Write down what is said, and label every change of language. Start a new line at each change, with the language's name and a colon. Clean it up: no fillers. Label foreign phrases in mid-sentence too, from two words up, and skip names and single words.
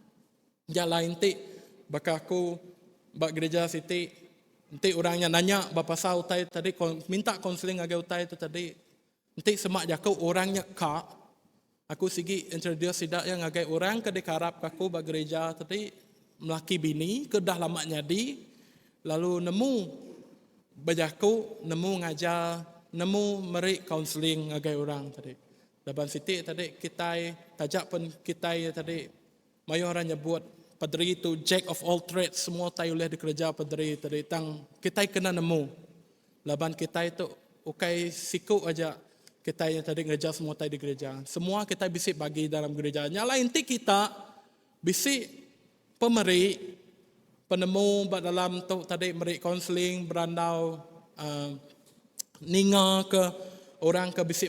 Iban: Ja lain ti bakal aku bak gereja Siti, nanti orangnya nanya bapa sa utai tadi minta konseling agak utai itu tadi, nanti semak jakau orangnya kak, aku sigi introduce sidak yang agak orang ke dekarap aku bak gereja tadi melaki bini ke dah lama nyadi, lalu nemu bajaku nemu ngajar nemu meri konseling agak orang tadi. Dalam Siti tadi kita tajak pun kita tadi mayu orang nyebut padri itu
English: jack of all trades,
Iban: semua tay boleh dikerja padri tadi tang kita kena nemu. Laban kita itu ukai siku aja kita yang tadi ngerja semua tay di gereja. Semua kita bisik bagi dalam gereja. Nyala inti kita bisik pemeri penemu dalam tu tadi meri konseling berandau ninga ke orang ke bisik